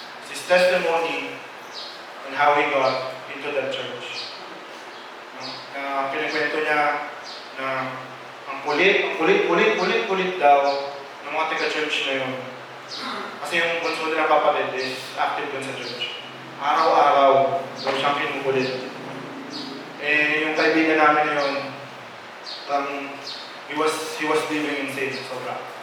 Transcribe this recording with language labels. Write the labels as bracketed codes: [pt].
[en] His testimony on how he got into that church. [tl] Na kinikwento niya na ang kulit daw ng mga taga-church na yun. Kasi yung bunso nila kapatid is active dun sa church. Araw-araw, daw siyang kinukulit. Eh, yung kaibigan namin na yun, [en] he was living in sin, [tl] sobra.